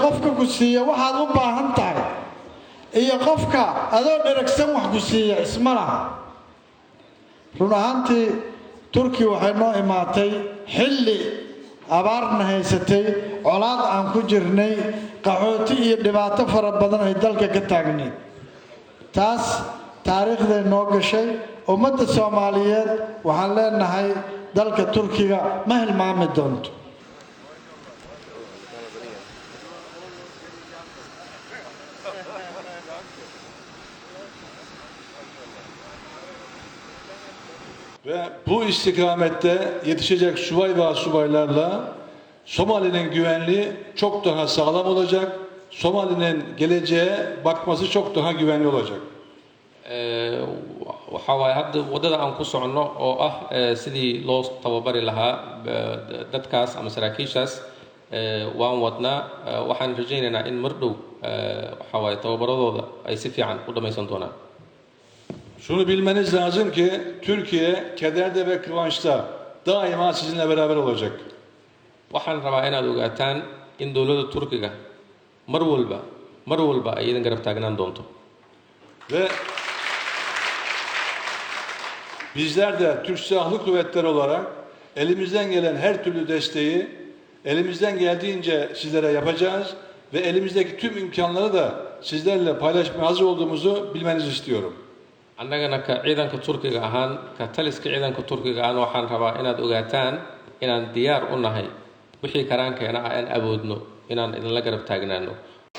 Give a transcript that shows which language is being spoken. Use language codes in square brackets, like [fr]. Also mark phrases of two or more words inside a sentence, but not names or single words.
[so] qofka ku siiya waxaad u baahan tahay iyo qofka adoo dheragsan wax ku siiya isma laha run ahaantii Turkiya waxay noo imaatay xilli abaarna haysatay colaad aan ku jirnay qaxooti iyo dhibaato fara badan ay dalka ka taagnay taas taariikhda noo gashay ummadda Soomaaliyeed waxaan leenahay dalka Turkiga ma hilmaami doonto [tr] Ve bu istikamette yetişecek subay ve subaylarla Somali'nin güvenliği çok daha sağlam olacak. Somali'nin geleceğe bakması çok daha güvenli olacak. [so] waxa way hadda wadada aan ku socono oo ah sidii loo tababari lahaa dadkaas ama saraakiishaas waan wadnaa waxaan rajaynaynaa in mar dhow waxa way tababaradooda ay si fiican u dhamaysan doonaan [tr] Şunu bilmeniz lazım ki Türkiye kederde ve kıvançta daima sizinle beraber olacak. [so] waxaan rabaa inaad ogaataan in dowladda Turkiga mar walba ay idin garab taagnaan doonto [tr] Ve bizler de Türk Silahlı Kuvvetleri olarak elimizden gelen her türlü desteği elimizden geldiğince sizlere yapacağız ve elimizdeki tüm imkanları da sizlerle paylaşmaya hazır olduğumuzu bilmenizi istiyorum. [so] annagana ka ciidanka Turkiga ahaan ka taliska ciidanka Turkiga ahaan waxaan rabaa inaad ogaataan inaan diyaar u nahay wixii karaankeena aan awoodno inaan idinla garab taagnaano